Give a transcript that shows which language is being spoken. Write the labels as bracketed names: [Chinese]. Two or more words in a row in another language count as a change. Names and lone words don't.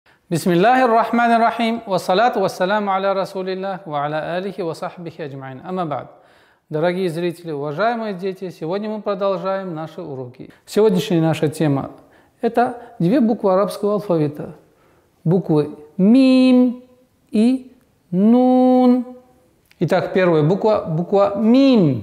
[Arabic] بسم الله الرحمن الرحيم والصلاة والسلام على رسول الله وعلى آله وصحبه أجمعين. أما بعد. [Russian] Дорогие зрители, уважаемые дети, сегодня мы продолжаем наши уроки. Сегодняшняя наша тема – это две буквы арабского алфавита. Буквы мим и нун. Итак, первая буква мим.